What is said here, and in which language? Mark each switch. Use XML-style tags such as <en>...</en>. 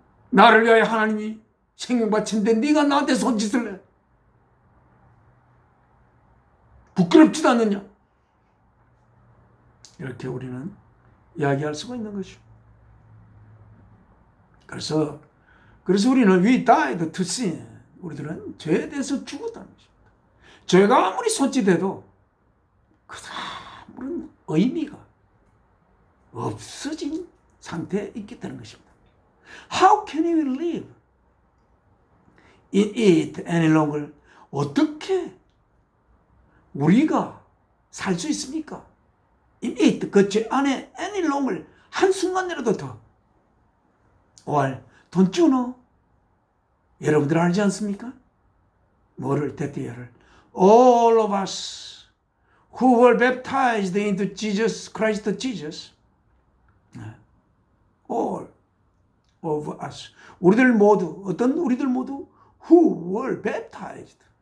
<ko>나를 위하여 하나님이 생명 바친데 네가 나한테 손짓을 해. 부끄럽지도 않느냐? 이렇게 우리는 이야기할 수가 있는 것이죠. 그래서 우리는</ko> <en>we died to sin.</en> <ko>우리들은 죄에 대해서 죽었다는 것입니다. 죄가 아무리 손짓해도 그 아무런 의미가 없어진 상태에 있겠다는 것입니다.</ko> <en>How can we live in it any longer?</en> <ko>어떻게 우리가 살 수 있습니까?</ko> <en>In it,</en> <ko>그 죄 안에</ko> <en>any longer,</en> <ko>한순간이라도 더.</ko> <en>Or, don't you know?</en> <ko>여러분들 알지 않습니까? 뭐를, 대띠야를.</ko> <en>All of us who were baptized into Jesus, Christ Jesus. All of us.</en> <ko>우리들 모두, 어떤 우리들 모두</ko> <en>who were baptized.</en>